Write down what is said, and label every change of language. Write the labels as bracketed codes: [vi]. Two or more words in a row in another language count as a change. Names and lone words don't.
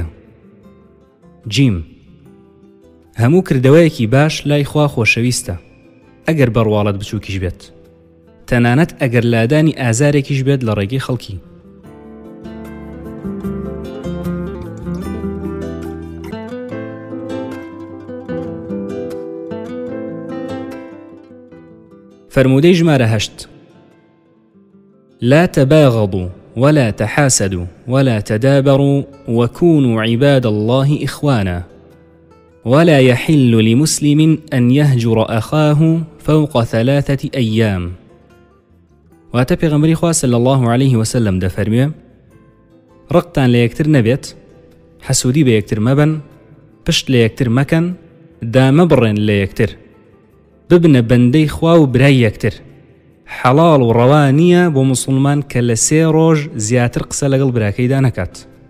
[ckb] جیم هەموو کردەوەیەکی باش لای خوا خۆشەویستە ئەگەر بەڕواڵەت بچووکیش بێت، تەنانەت ئەگەر لادانی ئازارێکیش بێت لە ڕێگەی خەڵکی. فرمودەی ژمارە 8 [ar] لا تباغضوا ولا تحاسدوا ولا تدابروا وكونوا عباد الله إخوانا ولا يحل لمسلم أن يهجر أخاه فوق 3 أيام. [ckb] واتە پێغەمبەری خوا [ar] صلی الله عليه وسلم [ckb] دەفەرمێ ڕقتان لە یەکتر نەبێت، حەسوودی بە یەکتر مەبن، پشت لە یەکتر مەکەن، دامەبڕێن لە یەکتر، ببنە بەندەی خوا و برای یەکتر. حەڵاڵ و ڕەوا نییە بۆ موسڵمان کە لە 3 ڕۆژ زیاتر قسە لەگەڵ براکەیدا نەکات.